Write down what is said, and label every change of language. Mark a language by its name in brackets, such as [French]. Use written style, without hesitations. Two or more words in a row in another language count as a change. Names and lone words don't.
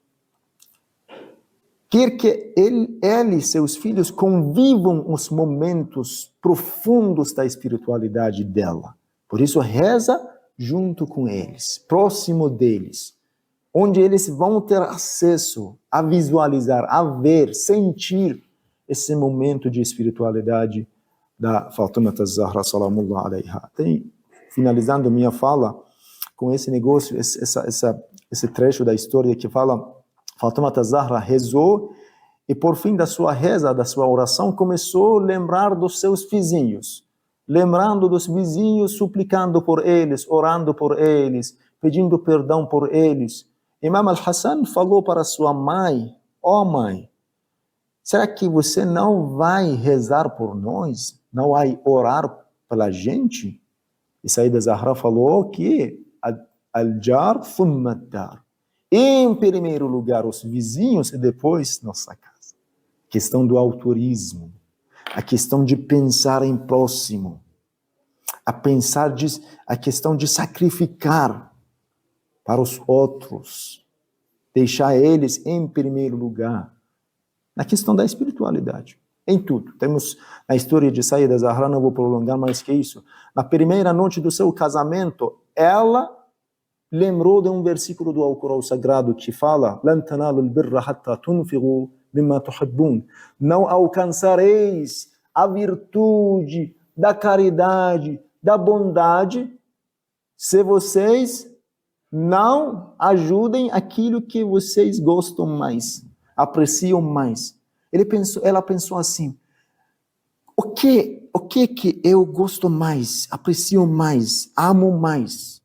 [Portuguese] Quer que ele, seus filhos, convivam os momentos profundos da espiritualidade dela. Por isso, reza junto com eles, próximo deles, onde eles vão ter acesso a visualizar, a ver, sentir esse momento de espiritualidade da Fátima Zahra [Arabic] سلام الله عليها. [Portuguese] Finalizando minha fala com esse negócio, esse trecho da história que fala Fátima Zahra rezou e por fim da sua reza, da sua oração, começou a lembrar dos seus vizinhos. Lembrando dos vizinhos, suplicando por eles, orando por eles, pedindo perdão por eles. Imam al-Hassan falou para sua mãe, mãe, será que você não vai rezar por nós? Não vai orar pela gente? E Saída Zahra falou que [Arabic] الجار ثم الدار. [Portuguese] Em primeiro lugar, os vizinhos e depois nossa casa. A questão do autorismo, a questão de pensar em próximo, a questão de sacrificar para os outros, deixar eles em primeiro lugar. Na questão da espiritualidade, em tudo. Temos a história de Saída Zahra, não vou prolongar mais que isso. Na primeira noite do seu casamento, ela lembrou de um versículo do Alcorão Sagrado que fala [Arabic] لَن تَنَالُوا الْبِرَّ حَتَّى تُنْفِقُوا مِمَّا تُحِبُّونَ. [Portuguese] Não alcançareis a virtude da caridade, da bondade, se vocês não ajudem aquilo que vocês gostam mais, apreciam mais. Ela pensou assim, o que eu gosto mais, aprecio mais, amo mais?